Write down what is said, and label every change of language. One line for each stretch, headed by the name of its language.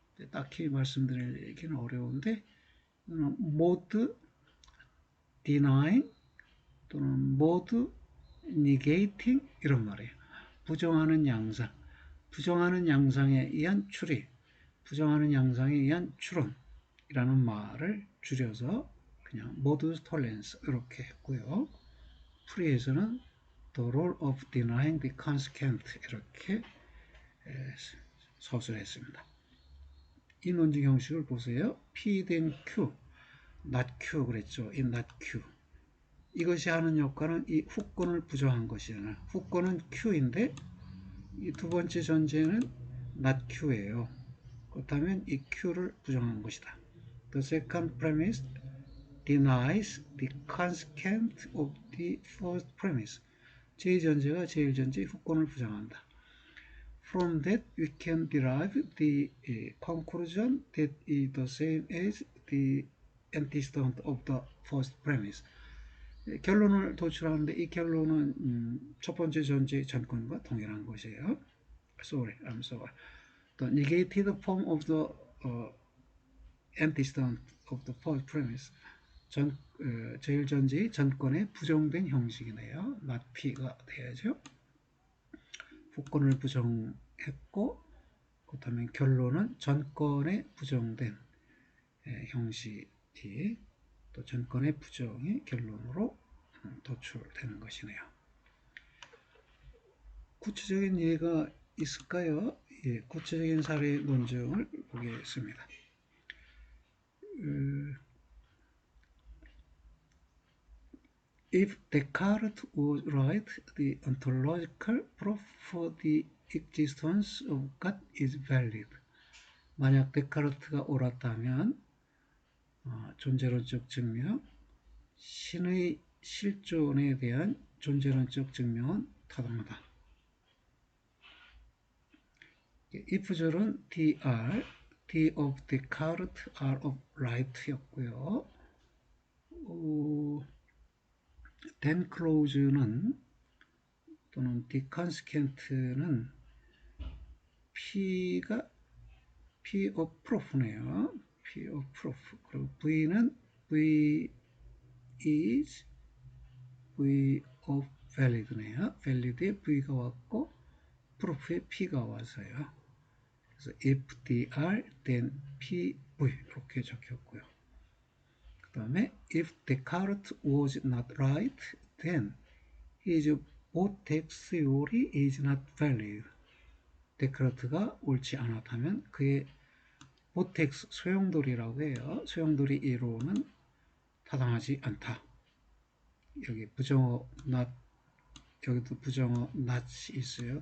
Korean: 딱히 말씀드리기는 어려운데
English: mode denying
Korean: 또는
English: mode negating
Korean: 이런 말이에요. 부정하는 양상, 부정하는 양상에 의한 추리, 부정하는 양상에 의한 추론이라는 말을 줄여서 그냥 modus tollens 이렇게 했고요. 프리에서는
English: the role of denying the consequent
Korean: 이렇게 서술했습니다. 이 논증 형식을 보세요.
English: P then Q, not Q
Korean: 그랬죠.
English: 이 not Q.
Korean: 이것이 하는 역할은 이 후권을 부정한 것이잖아요. 후권은 Q인데 이 두 번째 전제는 not Q예요. 그렇다면 이 Q를 부정한 것이다.
English: The second premise denies the consequent of the first premise.
Korean: 제2전제가 제1전제의 후권을 부정한다.
English: From that we can derive the conclusion that is the same as the antecedent of the first premise.
Korean: 결론을 도출하는데 이 결론은 첫 번째 전제의 전권과 동일한 것이에요.
English: I'm sorry. The negated form of the antecedent of the first premise.
Korean: 제1전제의 전권의 부정된 형식이네요. not P가 돼야죠. 후권을 부정했고 그렇다면 결론은 전권의 부정된 형식이 또 전권의 부정이 결론으로 도출되는 것이네요. 구체적인 예가 있을까요? 예, 구체적인 사례 논증을 보겠습니다.
English: If Descartes was right, the ontological proof for the existence of God is valid.
Korean: 만약 데카르트가 옳았다면 존재론적 증명, 신의 실존에 대한 존재론적 증명은 타당하다. if절은 dr, d of Descartes, r of right였고요. then clause는 또는 deconsequent는 P가 P of proof네요. P of proof. 그리고 V는 V is V of valid네요. valid에 V가 왔고 proof에 P가 와서요. 그래서
English: if dr then PV
Korean: 이렇게 적혔고요. 그 다음에
English: if Descartes was not right, then his vortex theory is not valid.
Korean: 데카르트가 옳지 않았다면 그의 vortex 소용돌이라고 해요. 소용돌이 이론은 타당하지 않다. 여기 부정어 not, 여기도 부정어 not이 있어요.